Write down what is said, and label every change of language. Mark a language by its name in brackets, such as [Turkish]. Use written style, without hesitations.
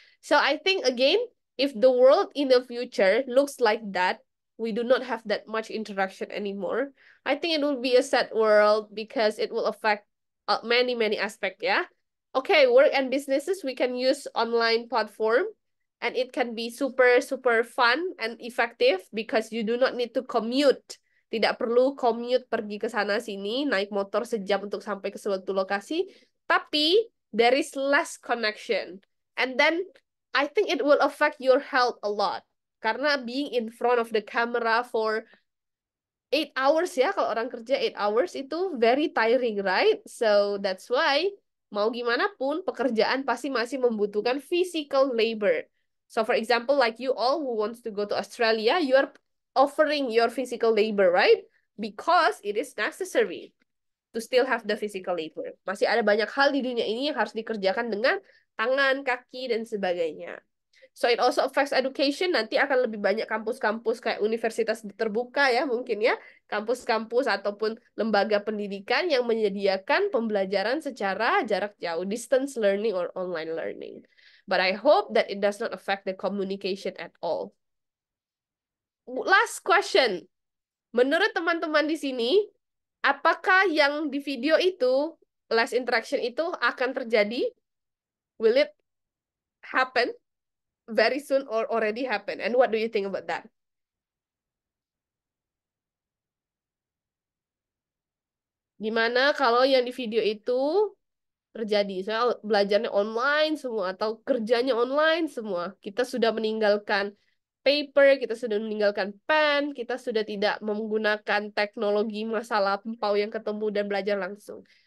[English] So I think again, if the world in the future looks like that, we do not have that much interaction anymore. I think it will be a sad world because it will affect many, many aspects, yeah? Okay, work and businesses, we can use online platform and it can be super, super fun and effective because you do not need to commute. [Indonesian] Tidak perlu commute pergi ke sana sini, naik motor sejam untuk sampai ke suatu lokasi. [English] Tapi, there is less connection. And then, I think it will affect your health a lot. [Indonesian] Karena [English] being in front of the camera for 8 hours [Indonesian] ya, kalau orang kerja [English] 8 hours [Indonesian] itu [English] very tiring, right? So that's why [Indonesian] mau gimana pun pekerjaan pasti masih membutuhkan [English] physical labor. So for example, like you all who wants to go to Australia, you are offering your physical labor, right? Because it is necessary to still have the physical labor. [Indonesian] Masih ada banyak hal di dunia ini yang harus dikerjakan dengan tangan, kaki, dan sebagainya. [English] So it also affects education. [Indonesian] Nanti akan lebih banyak kampus-kampus kayak universitas terbuka ya mungkin ya. Kampus-kampus ataupun lembaga pendidikan yang menyediakan pembelajaran secara jarak jauh. [English] Distance learning or online learning. But I hope that it does not affect the communication at all. Last question. [Indonesian] Menurut teman-teman di sini, apakah yang di video itu, [English] less interaction [Indonesian] itu akan terjadi? [English] Will it happen very soon or already happen? And what do you think about that? [Indonesian] Gimana kalau yang di video itu terjadi? Soal belajarnya online semua atau kerjanya online semua. Kita sudah meninggalkan paper, kita sudah meninggalkan pen, kita sudah tidak menggunakan teknologi masa lampau yang ketemu dan belajar langsung.